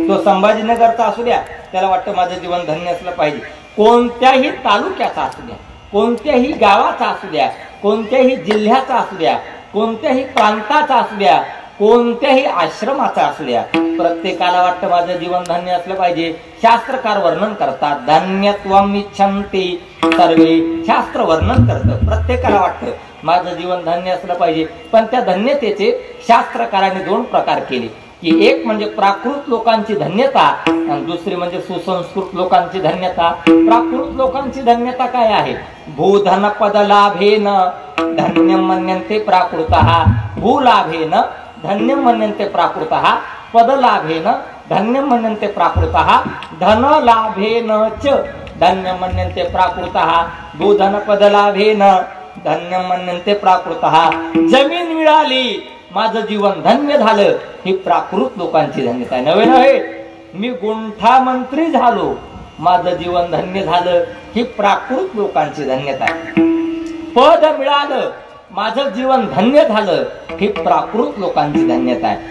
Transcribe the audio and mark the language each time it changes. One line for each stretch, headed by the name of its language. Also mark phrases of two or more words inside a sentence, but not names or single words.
Marathi: तो संभाजीनगरचा असू द्या, त्याला वाटतं माझं जीवन धन्य असलं पाहिजे. कोणत्याही तालुक्याचा असू द्या, कोणत्याही गावाचा असू द्या, कोणत्याही जिल्ह्याचा असू द्या, कोणत्याही प्रांताचा असू द्या, कोणत्याही आश्रमाचा असू द्या, प्रत्येकाला वाटतं माझं जीवन धन्य असलं पाहिजे. शास्त्रकार वर्णन करतात,
Sanskrit: धन्यत्वम इच्छन्ति सर्वे.
Marathi: शास्त्र वर्णन करतं, प्रत्येकाला वाटतं माझं जीवन धन्य असलं पाहिजे. पण त्या धन्यतेचे शास्त्रकारांनी दोन प्रकार केले, की एक म्हणजे प्राकृत लोकांची धन्यता आणि दुसरी म्हणजे सुसंस्कृत लोकांची धन्यता. प्राकृत लोकांची धन्यता काय आहे?
Sanskrit: भूधन पद लाभेन धन्यम मन्यन्ते प्राकृतः. भूलाभेन धन्यम मन्यन्ते प्राकृतः. पदलाभेन धन्यम मन्यन्ते प्राकृतः. धनलाभेन च धन्यम मन्यन्ते प्राकृतः. भूधन पदलाभेन धन्यम मन्यन्ते प्राकृतः.
Marathi: जमीन मिळाली, माझं जीवन धन्य झालं, ही प्राकृत लोकांची धन्यता आहे. नव्हे नव्हे, मी गुंठा मंत्री झालो, माझं जीवन धन्य झालं, ही प्राकृत लोकांची धन्यता आहे. पद मिळालं, माझं जीवन धन्य झालं, ही प्राकृत लोकांची धन्यता आहे.